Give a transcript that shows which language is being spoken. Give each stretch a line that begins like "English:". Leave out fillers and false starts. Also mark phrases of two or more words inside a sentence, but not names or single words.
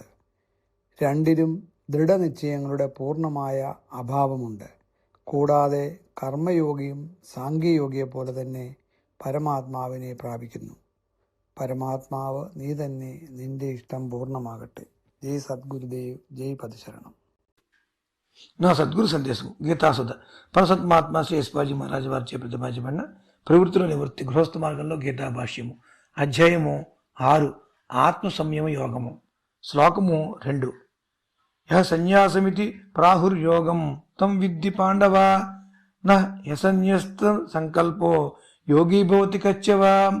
Malayalam: രണ്ടിലും ദൃഢനിശ്ചയങ്ങളുടെ പൂർണ്ണമായ അഭാവമുണ്ട്. കൂടാതെ കർമ്മയോഗിയും സാംഖ്യയോഗിയെപ്പോലെ തന്നെ പരമാത്മാവിനെ പ്രാപിക്കുന്നു. പരമാത്മാവ് നീ തന്നെ, നിന്റെ ഇഷ്ടം പൂർണ്ണമാകട്ടെ. ജയ് സദ്ഗുരുദേവ്,
Telugu: జై పదశరణం. నా సద్గురు సందేశం గీతాసుధ పరసత్మాత్మ శ్రీ ఎస్పాజీ మహారాజు వారిచే ప్రతిపాదించబడిన ప్రవృత్తిలో నివృత్తి గృహస్థ మార్గంలో గీతా భాష్యము. అధ్యాయము 6, ఆత్మ సంయమ యోగము. శ్లోకము 2.
Sanskrit: యః సన్యాసమితి ప్రాహుర్యోగం తం విద్ధి పాండవ న యసన్యస్త సంకల్పో యోగీ భవతి కచ్చవా.